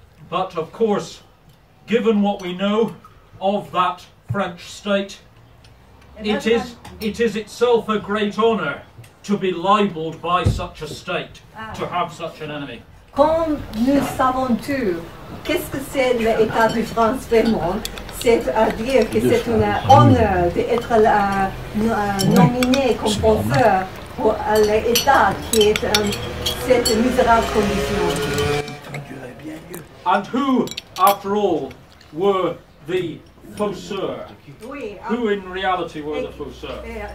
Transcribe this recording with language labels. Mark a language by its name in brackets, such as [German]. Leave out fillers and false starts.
[English] But of course, given what we know of that French state, it is itself a great honour to be libelled by such a state, to have such an enemy. [French] Comme nous savons tous, qu'est-ce que c'est l'État de France vraiment? C'est-à-dire que c'est un honneur d'être nominé comme fausseur pour l'État qui est cette misérable condition. [English] And who, after all, were the fausseurs? Who in reality were the fausseurs?